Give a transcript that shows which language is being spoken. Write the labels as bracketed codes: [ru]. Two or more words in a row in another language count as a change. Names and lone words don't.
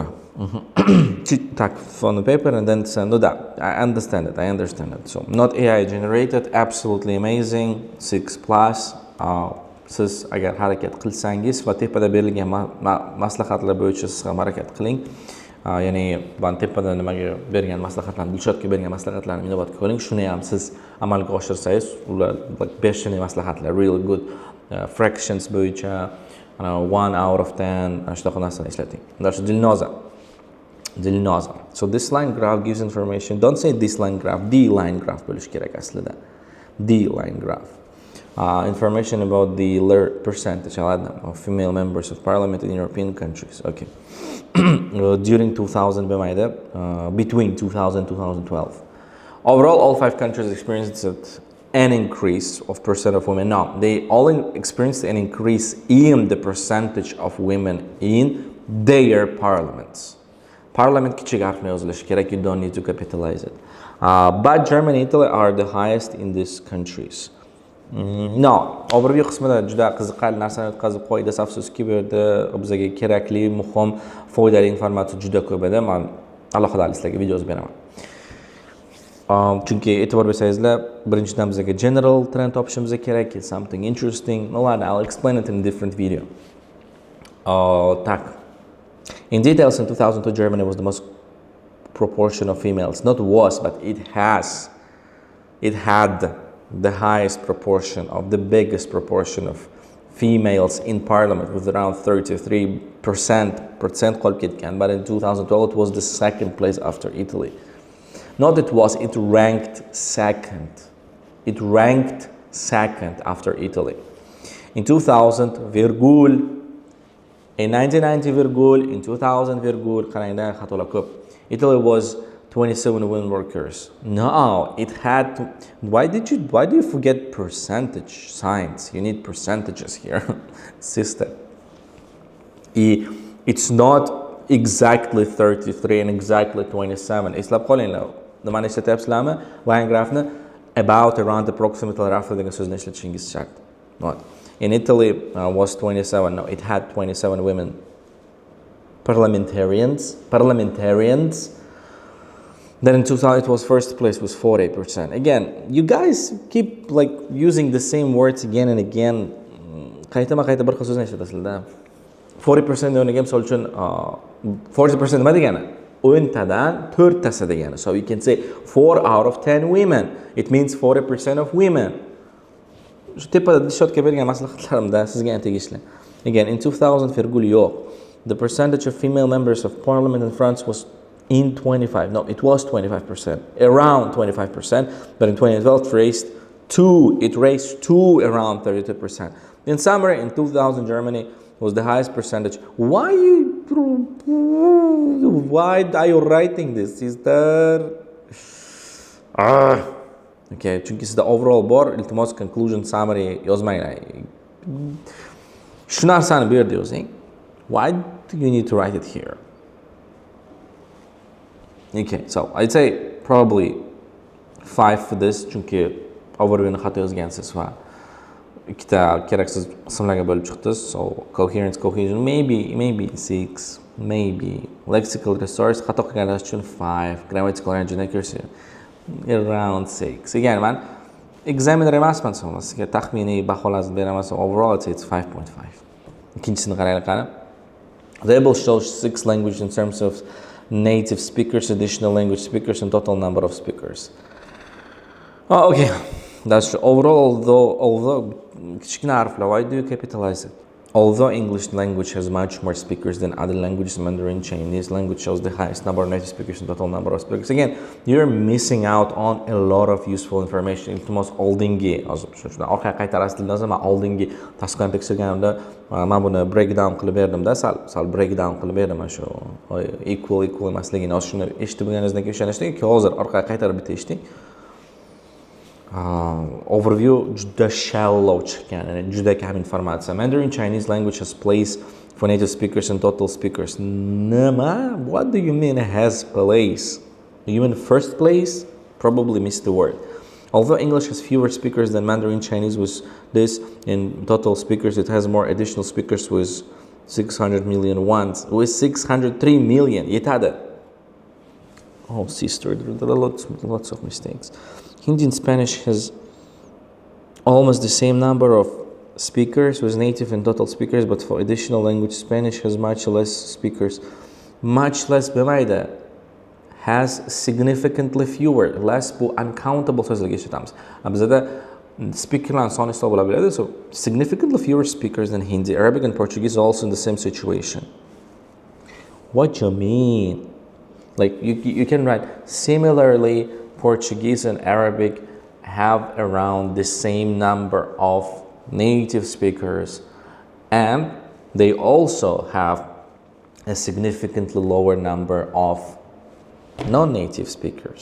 [en] Tak on the paper and then send it out. I understand it. So not AI generated, absolutely amazing. 6 plus. [uz] Siz agar harakat qilsangiz va tepada berilgan maslahatlar bo'yicha siz ham harakat qiling. Ya'ni van tepada nimaga bergan maslahatlarni, Dilshodga bergan maslahatlarni inobatga oling. Shuni ham siz amalga oshirsangiz, ular beshtani maslahatlar, [en] really good fractions [uz] bo'yicha [en] 1 out of 10 [uz] shunaqa narsani ishlating. Darsi Dilnoza. [en] So this line graph gives information. Don't say this line graph, the line graph [uz] bo'lish kerak aslida. [en] The line graph. Information about the percentage of female members of parliament in European countries. Okay. During 2000, between 2000 and 2012. Overall, all 5 countries experienced an increase of percent of women. No, they all experienced an increase in the percentage of women in their parliaments. [uz] Parliament kichik harf bilan yozilishi kerak, [en] you don't need to capitalize it. But Germany and Italy are the highest in these countries. [uz] No, overview qismida juda qiziqarli narsani o'tkazib qo'ydi. Afsuski, bu yerda bizga kerakli, muhim, foydali informatsiya juda ko'p edi. Men alohida sizlarga video yozib beraman. Chunki e'tibor bersangizlar, birinchidan bizga [en] general trend [uz] topishimiz kerak, [en] something interesting. No, I'll explain it in a different video. [uz] Tak. [en] In details, in 2002, Germany was the most proportion of females. Not was, but it had the highest proportion, of the biggest proportion of females in parliament, with around 33% [uz] qolib ketgan. [en] But in 2012, it was the second place after Italy. Not it was, it ranked second. It ranked second after Italy. In 2000, in 1990, in 2000, Italy was 27 women workers. No, it had to. Why do you forget percentage signs? You need percentages here, sister. It's not exactly 33 and exactly 27. [uz] Islab qolinglar. Nimani ishlatyapsizlarmi? [en] Line graphni about, around, approximately, roughly [uz] degan so'zni ishlatishingiz shart. [en] Not. In Italy was 27. No, it had 27 women parliamentarians. Then in 2000 it was first place with 48%. Again, you guys keep like using the same words again and again. [uz] Qayta bir xil so'zni ishlatasizlar. 40% o'rniga misol uchun 40% nima degani? 10 tadan 4 tasi degani. [en] So you can say 4 out of 10 women. It means 40% of women. [uz] Shu tepada Dilshodga bergan maslahatlarimda sizga ham tegishli. [en] Again, in 2000 [uz] virgul yo'q. [en] The percentage of female members of parliament in France was in 25. No, it was 25%. Around 25%, but in 2012 it raised to around 32%. In summary, in 2000 Germany was the highest percentage. Why are you writing this, sister? [uz] Okay, chunki sizda overall bor, iltimos [en] conclusion summary [uz] yozmanglar. Shu narsani bu yerda yozing. [en] Why do you need to write it here? Okay, so I'd say probably 5 for this, [uz] chunki overviewni xato yozgansiz va ikkita keraksiz qismlarga bo'lib chiqdi. [en] So coherence, cohesion, maybe 6, maybe lexical resource [uz] xato qilganlar uchun [en] 5, grammatical range and accuracy around 6. [uz] Again, man, examiner emasman, sizga taxminiy baholarni beraman. [en] Overall it's 5.5. [uz] Ikkinchisini qaraylik qani. [en] The table shows 6 languages in terms of native speakers, additional language speakers, and total number of speakers. Oh, okay, that's true. Overall, although why do you capitalize it? Although English language has much more speakers than other languages, Mandarin Chinese language shows the highest number of native speakers and total number of speakers. Again, you're missing out on a lot of useful information. [uz] Iltimos oldingi, orqaga qaytarasiz lazım. Oldingi tasqani tekshirganimda men buni breakdown qilib berdimda, sal breakdown qilib berdim shu equal emasligini. Shuni eshitib bo'lganingizdan keyin ishonishdik, hozir orqaga qaytarib bitta eshitdik. Overview juda shallow chiqqan, juda kam informatsiya. [en] Mandarin Chinese language has place for native speakers and total speakers. [uz] Nima? [en] What do you mean has place? Do you mean first place? Probably missed the word. Although English has fewer speakers than Mandarin Chinese with this, in total speakers it has more additional speakers with 600 million ones. With 603 million. Yetadi. Oh, sister, there are lots of mistakes. Hindi and Spanish has almost the same number of speakers with native and total speakers, but for additional language, Spanish has much less speakers. Much less [uz] b'mayda [en] has significantly fewer, less [uz] bu uncountable so'zlarga ishlatamiz. Bizda speakerlar soni hisob bo'lib beradi. [en] So significantly fewer speakers than Hindi. Arabic and Portuguese are also in the same situation. What you mean? Like you can write similarly. Portuguese and Arabic have around the same number of native speakers, and they also have a significantly lower number of non-native speakers.